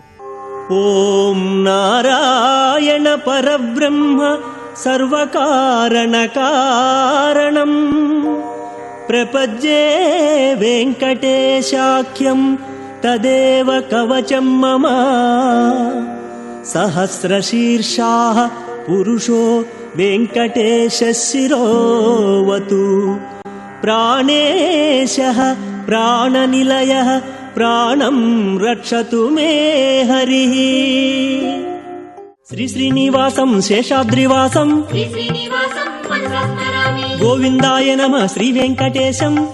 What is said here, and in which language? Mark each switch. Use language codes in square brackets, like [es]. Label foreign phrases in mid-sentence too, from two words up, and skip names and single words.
[sa] ఓం నారాయణ పరబ్రహ్మ సర్వకారణ కారణం ప్రపజ్యే వెంకటేశాఖ్యం తదేవ కవచం మమ సహస్రశీర్షాః పురుషో वेङ्कटेशः शिरोवतु। प्राणेशः प्राणनिलयः प्राणं रक्षतु मे हरिः। श्रीश्रीनिवासं शेषाद्रिवासं गोविन्दाय नमः श्रीवेङ्कटेशं।